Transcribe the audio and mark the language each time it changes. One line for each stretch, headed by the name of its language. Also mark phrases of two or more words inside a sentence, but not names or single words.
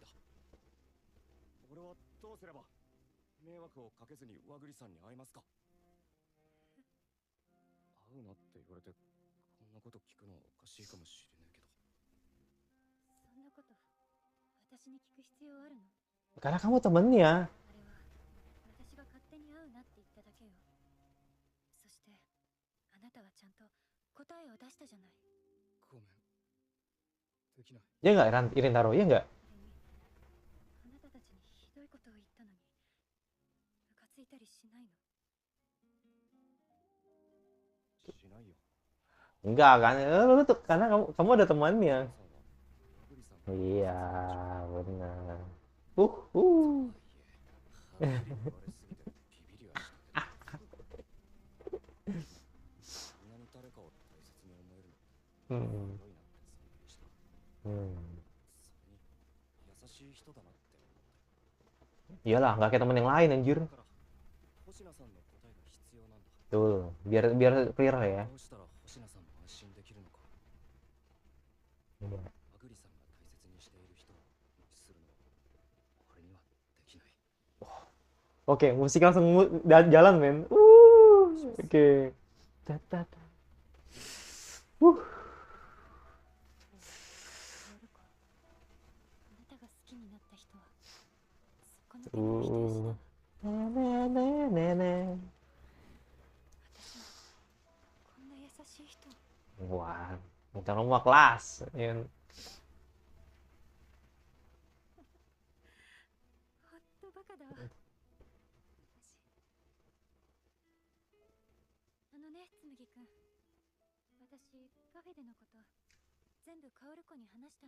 Japanese: 俺はどうすれば迷惑をかけずにワグリさんに会えますか？会うなって言われてこんなこと聞くのはおかしいかもしれないけど。そんなこと私に聞く必要あるの？
Indonesian: Karena kamu temennya.
Japanese: あれは私が勝手に会うなって言っただけよ。そしてあなたはちゃんと答えを出したじゃない。ごめん、できな
Indonesian: Ya nggak, Irintaro? Ya nggak?
Japanese: あなたたちにひどいことを言ったのにムカついたりしないの？しないよ。
Indonesian: Enggak kan? Lu tuh karena kamu ada temannya.
Japanese: さんは和栗さんが
Indonesian: Iya, benar. Uh.
Japanese: とはいえはっきり言われすぎてビビりはしたけどそんなに誰かを大切に思えるのってす Hmm. ごいなって尊敬した。 Hmm. それに優しい人だなって思った。
Indonesian: Iyalah, nggak kayak temen yang lain anjir.
Japanese: だから星名さんの答えが必要なんだ。
Indonesian: Tuh, biar clear ya.
Japanese: どうしたら星名さんも安心できるのか。
Indonesian: Iya.
Japanese: 和栗さんが大切にしている人を無視するのは俺にはできない。
Indonesian: Oke, musik langsung jalan, men. Oke. Tata.
Japanese: やるか。あなたが好きになった人はそこの手の人した。
Indonesian: Nenek.
Japanese: 私はこんな優しい人。
Indonesian: Wah, minta nomor kelas. Ya.
Japanese: ほんとバカだわ。私ね、つむぎくん。私カフェでのこと全部カオル子に話したの。